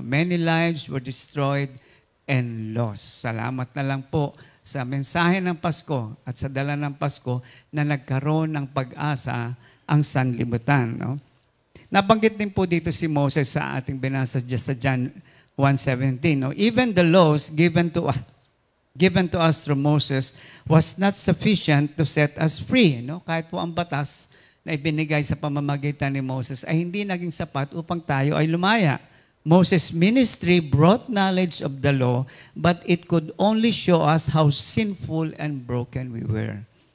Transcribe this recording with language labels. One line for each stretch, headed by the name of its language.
English: Many lives were destroyed and lost.
Filipino: Salamat na lang po sa mensahe ng Pasko at sa dala ng Pasko na nagkaroon ng pag-asa ang sanlibutan. No? Nabanggit din po dito si Moses sa ating binasa sa John 1:17. No?
English: Even the laws given to us through Moses was not sufficient to set us free. No?
Filipino: Kahit po ang batas na ibinigay sa pamamagitan ni Moses ay hindi naging sapat upang tayo ay lumaya.
English: Moses' ministry brought knowledge of the law, but it could only show us how sinful and broken we were.